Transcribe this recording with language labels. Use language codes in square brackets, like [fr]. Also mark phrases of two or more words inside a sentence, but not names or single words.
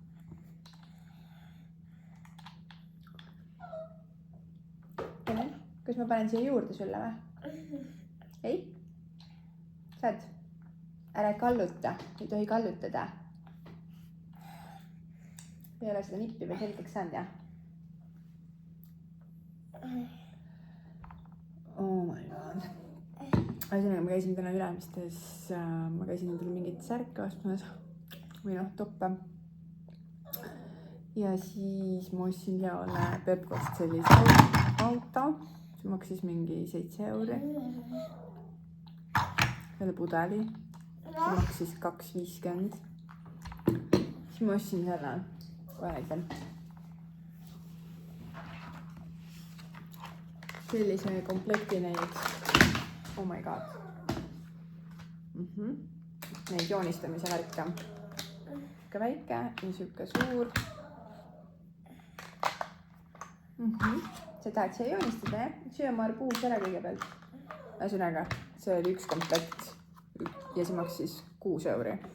[et] Kas ma panen siia juurde sulle või? Ei? Saad? Ära kalluta, ei tohi kallutada. Ei ole seda nippi veel selgeks saanud, jah? [en] Oh my god. [et] Ühesõnaga, ma käisin täna Ülemistes, ma käisin endale mingit särke ostmas või toppe. Ja siis ma ostsin Leole Pepkost sellise auto. See maksis mingi 7 euri. Selle pudeli. See maksis 2,50. Siis ma ostsin selle. Kohe näitan. Sellise komplekti neid. [en] Oh my god. [et] Neid joonistamise värke. Ka väike ja süuke suur. Sa tahad siia joonistada, jah? Sööma arbuus ära kõigepealt. Ühesõnaga, see oli üks komplekt ja see maksis 6 euri.